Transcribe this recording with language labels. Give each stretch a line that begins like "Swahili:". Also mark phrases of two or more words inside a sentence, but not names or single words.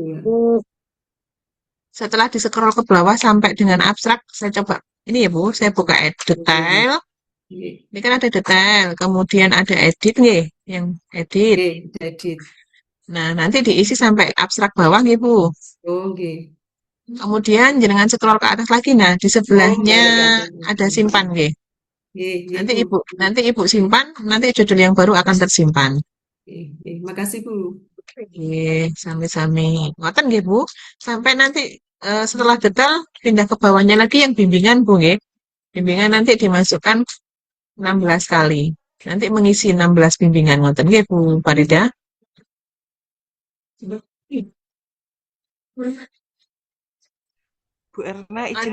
Indonesian: Setelah di-scroll ke bawah sampai dengan abstrak, saya coba. Ini ya, Bu, saya buka detail. Nggih, Ini kan ada detail, kemudian ada edit, nggih, yang edit. nggih, edit. Nah, nanti diisi sampai abstrak bawah, nggih, Bu. Oh, nggih. Kemudian jenengan scroll ke atas lagi. Nah, di Oh, sebelahnya balik ke atas. ada simpan, nggih.
Javanese: Nggih, nggih,
Indonesian: Nanti Bu. Ibu simpan, nanti judul yang baru akan tersimpan.
Javanese: Nggih, nggih.
Indonesian: Makasih, Bu.
Javanese: Nggih, sami-sami. Ngoten nggih, Bu.
Indonesian: Sampai nanti setelah detail pindah ke bawahnya lagi yang bimbingan, Bu, nggih. Bimbingan nanti dimasukkan 16 kali. Nanti mengisi 16 bimbingan
Javanese: ngoten nggih,
Indonesian: Bu Farida. Bu Erna izin